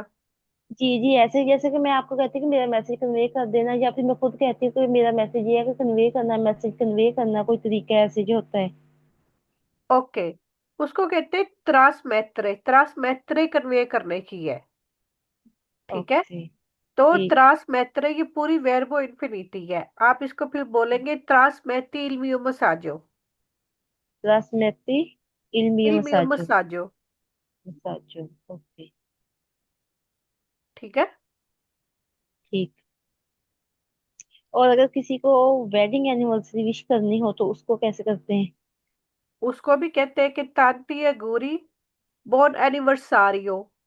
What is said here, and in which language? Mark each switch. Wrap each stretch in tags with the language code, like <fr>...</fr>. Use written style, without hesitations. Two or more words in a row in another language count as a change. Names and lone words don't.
<hi>जी जी, ऐसे जैसे कि मैं आपको कहती हूँ कि मेरा</hi> <en>message convey</en> <hi>कर देना, या फिर मैं खुद कहती हूँ कि मेरा मैसेज ये है कि कन्वे करना,</hi> <en>message convey</en> <hi>करना, कोई तरीका ऐसे जो होता है। ओके। उसको कहते हैं</hi> <it>trasmettere</it> <hi>कन्वे करने की है। ठीक है। ओके तो ठीक।</hi> <it>trasmettere</it> <hi>ये पूरी</hi> <it>verbo infinito</it> <hi>है। आप इसको फिर बोलेंगे</hi> <it>trasmetti il mio messaggio. Trasmetti il mio il mio messaggio। मसाजो। Messaggio,</it> <hi>ok। ठीक है। ठीक। और अगर किसी को</hi> <en>wedding anniversary wish</en> <hi>करनी हो तो उसको कैसे करते हैं? उसको भी कहते हैं कि</hi> <it>tanti auguri buon anniversario.</it>